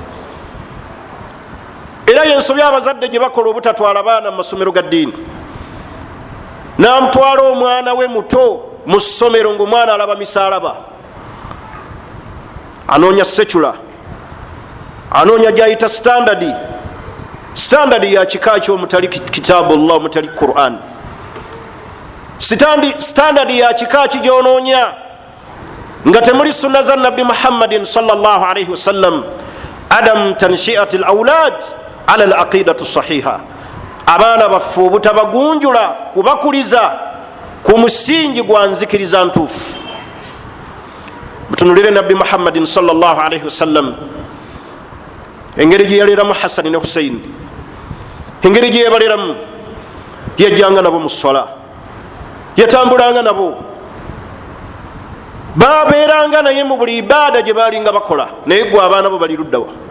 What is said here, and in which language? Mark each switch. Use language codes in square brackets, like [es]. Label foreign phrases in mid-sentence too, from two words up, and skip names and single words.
[lg] Era yensobya abazadde gye bakola obutatwala abaana mu masomero ga ddiini, n'amutwala omwana we muto mu ssomero ng'omwana alaba misaalaba, anoonya secula, anoonya gyayita standadi ya kika ki omutali kitabullah, omutali Quran. Standadi ya kika ki gyonoonya nga temuli sunna za nabbi Muhammadin [ar] صلى الله عليه وسلم. عدم تنشئة الأولاد على العقيدة الصحيحة, [lg] abaana baffe obutabagunjula kubakuliza ku musingi gwa nzikiriza ntuufu. Mutunulire nabbi Muhammadin [ar] صلى الله عليه وسلم [lg] engeri gye yaleeramu Hasani ne Husaini, engeri gye yebaleeramu, yajjanga nabo mu swala, yatambulanga nabo, babeeranga naye mu buli ibaada gye baalinga bakola. Naye gwe abaana bo bali luddawa?